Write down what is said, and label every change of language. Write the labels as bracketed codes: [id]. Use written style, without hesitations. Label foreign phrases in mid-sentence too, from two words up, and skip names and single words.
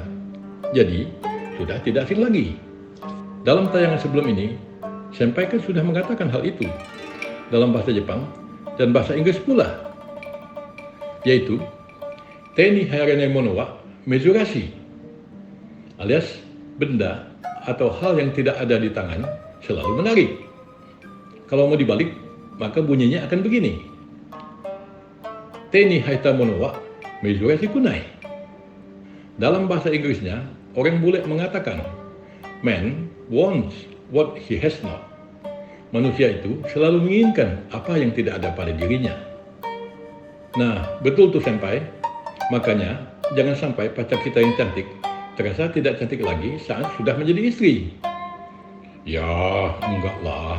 [id] Jadi, sudah tidak asing lagi. Dalam tayangan sebelum ini, Senpai kan sudah mengatakan hal itu dalam bahasa Jepang dan bahasa Inggris pula. Yaitu, [ja] 手に入らねものは珍しい, [id] alias benda atau hal yang tidak ada di tangan selalu menarik. Kalau mau dibalik, maka bunyinya akan begini. [ja] 手に入ったものは珍しくない. [id] Dalam bahasa Inggrisnya, orang bule mengatakan, [en] man wants what he has not. [id] Manusia itu selalu menginginkan apa yang tidak ada pada dirinya. Nah, betul tuh Senpai. Makanya, jangan sampai pacar kita yang cantik terasa tidak cantik lagi saat sudah menjadi istri. Ya, enggak lah.